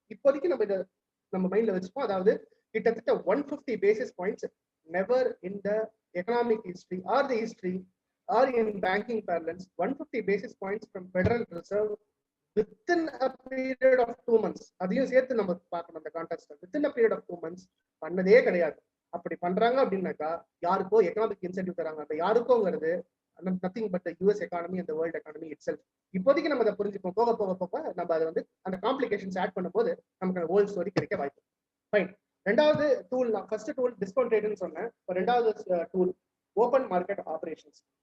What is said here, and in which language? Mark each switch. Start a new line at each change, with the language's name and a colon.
Tamil: இப்போதைக்கு நம்ம இதை நம்ம மைண்ட்ல வச்சுப்போம். அதாவது கிட்டத்தட்ட
English: 150 basis points never in the economic history or the history or in banking parlance 150 basis points from federal reserve within a period of 2 months.
Tamil: அதையும் சேர்த்து நம்ம பார்க்கணும். அந்த context
English: within a period of 2 months
Tamil: பண்ணதே கிடையாது. அப்படி பண்றாங்க அப்படின்னாக்கா யாருக்கோ எக்கனாமிக் இன்சென்டிவ் தராங்க. அந்த யாருக்கோங்கிறது
English: nothing but US economy
Tamil: அந்த வேர்ல்ட் எக்கானமி இட் செல்ஃப். இப்போதைக்கு நம்ம அதை புரிஞ்சுப்போம். போக போக போக நம்ம அதை வந்து அந்த காம்ப்ளிகேஷன்ஸ் ஆட் பண்ணும்போது நமக்கு அந்த ஹோல் ஸ்டோரி கிடைக்க வாய்ப்பு. ஃபைன். ரெண்டாவது டூல், நான் ஃபர்ஸ்ட் டூல் டிஸ்கவுண்ட் ரேட்னு சொன்னேன். ரெண்டாவது டூல் ஓப்பன் மார்க்கெட் ஆபரேஷன்ஸ்.